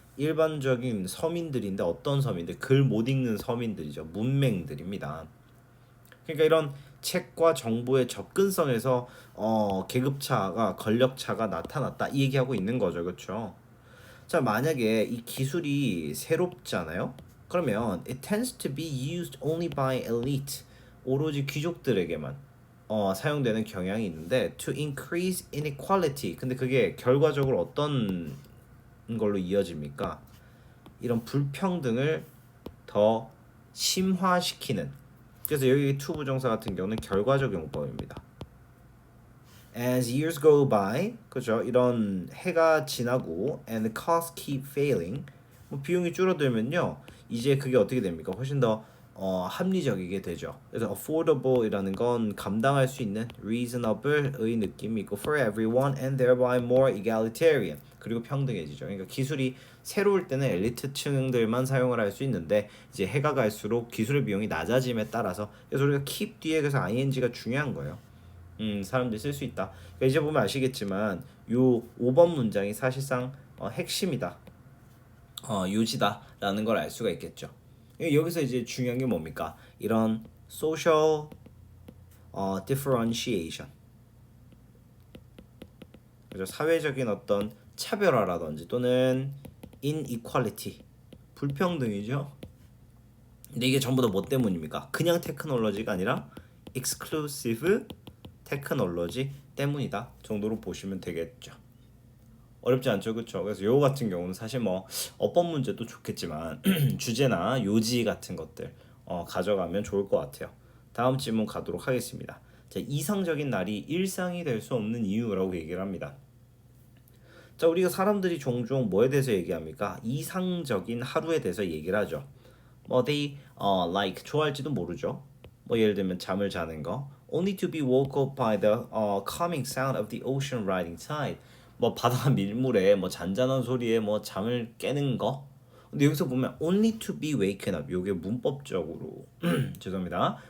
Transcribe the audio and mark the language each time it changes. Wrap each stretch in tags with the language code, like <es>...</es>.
<ko>일반적인 서민들인데 어떤 서민들? 글 못 읽는 서민들이죠. 문맹들입니다. 그러니까 이런 책과 정보의 접근성에서 계급차가 권력차가 나타났다 이 얘기하고 있는 거죠. 그렇죠? 자, 만약에 이 기술이 새롭잖아요. 그러면</ko> <en>it tends to be used only by elite.</en> <ko>오로지 귀족들에게만 사용되는 경향이 있는데</ko> <en>to increase inequality.</en> <ko>근데 그게 결과적으로 어떤 걸로 이어집니까? 이런 불평등을 더 심화시키는. 그래서 여기 to 부정사 같은 경우는 결과적 용법입니다.</ko> <en>As years go by,</en> <ko>그죠? 이런 해가 지나고</ko> <en>and the costs keep failing.</en> <ko>뭐 비용이 줄어들면요. 이제 그게 어떻게 됩니까? 훨씬 더 합리적이게 되죠. 그래서 affordable이라는 건 감당할 수 있는 reasonable의 느낌이 있고</ko> <en>for everyone and thereby more egalitarian.</en> <ko>그리고 평등해지죠. 그러니까 기술이 새로울 때는 엘리트층들만 사용을 할 수 있는데 이제 해가 갈수록 기술의 비용이 낮아짐에 따라서 그래서 우리가 keep 뒤에 그래서 ing가 중요한 거예요. 사람들이 쓸 수 있다. 그러니까 이제 보면 아시겠지만 요 5번 문장이 사실상 핵심이다. 요지다라는 걸 알 수가 있겠죠. 여기서 이제 중요한 게 뭡니까?</ko> <en>이런 social differentiation.</en> <ko>그죠? 사회적인 어떤 차별화라든지 또는 inequality. 불평등이죠. 근데 이게 전부 다 뭐 때문입니까? 그냥 테크놀로지가 아니라 exclusive 테크놀로지 때문이다 정도로 보시면 되겠죠. 어렵지 않죠, 그렇죠? 그래서 요거 같은 경우는 사실 뭐 어법 문제도 좋겠지만 주제나 요지 같은 것들 가져가면 좋을 것 같아요. 다음 질문 가도록 하겠습니다. 자, 이상적인 날이 일상이 될 수 없는 이유라고 얘기를 합니다. 자, 우리가 사람들이 종종 뭐에 대해서 얘기합니까? 이상적인 하루에 대해서 얘기를 하죠. 뭐</ko> <en>they like</en> <ko>좋아할지도 모르죠. 뭐 예를 들면 잠을 자는 거.</ko> <en>Only to be woke up by the calming sound of the ocean rising tide.</en> <ko>뭐 바다 밀물에 뭐 잔잔한 소리에 뭐 잠을 깨는 거. 근데 여기서 보면</ko> <en>only to be waken up.</en> <ko>요게 문법적으로 죄송합니다.</ko>